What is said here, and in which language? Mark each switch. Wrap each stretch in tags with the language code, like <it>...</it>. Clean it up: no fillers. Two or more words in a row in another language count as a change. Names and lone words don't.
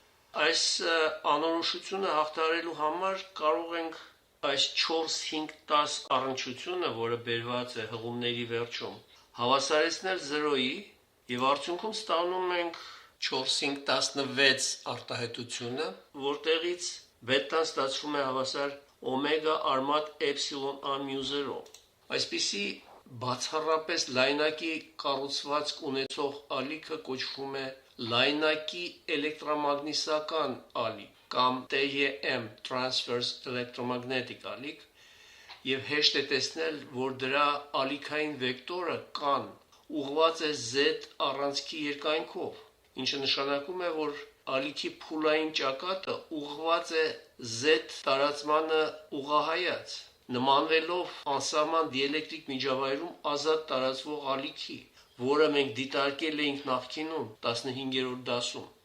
<hy>անորոշությունը հաղթահարելու համար կարող ենք այս 4-5-10 առնչությունը, որը բերված է հղումների վերջում, հավասարեցնել 0-ի եւ արդյունքում ստանում ենք 4-5-16 արտահայտությունը, որտեղից բետան ստացվում է հավասար օմեգա արմատ էպսիլոն a μ 0։ Այսպիսի բացառապես լայնակի կառուցվածք ունեցող ալիքը կոչվում է լայնակի էլեկտրամագնիսական ալիք կամ TEM</hy> <en>transverse electromagnetic</en> <hy>ալիք, եւ հեշտ է տեսնել, որ դրա ալիքային վեկտորը կան ուղղված է z առանցքի երկայնքով, ինչը նշանակում է, որ ալիքի փուլային ճակատը ուղղված է z տարածմանը ուղղահայաց, նմանվելով անսահման դիէլեկտրիկ միջավայրում ազատ տարածվող ալիքի, որը մենք դիտարկել էինք նախկինում 15-րդ դասում։</hy>